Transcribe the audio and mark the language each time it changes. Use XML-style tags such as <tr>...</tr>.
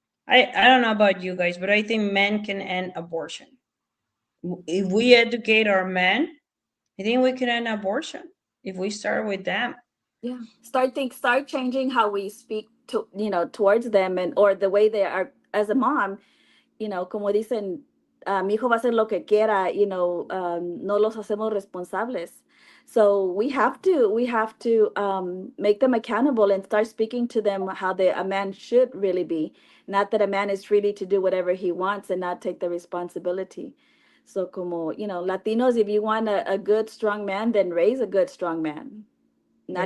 <en>I don't know about you guys, but I think men can end abortion. If we educate our men, I think we can end abortion if we start with them. Yeah. Start changing how we speak to, towards them, and or the way they are as a mom.</en> <es>Como dicen, mi hijo va a hacer lo que quiera, no los hacemos responsables.</es> <en>So we have to make them accountable and start speaking to them how a man should really be. Not that a man is free to do whatever he wants and not take the responsibility. So como, Latinos, if you want a good, strong man, then raise a good, strong man. not</en>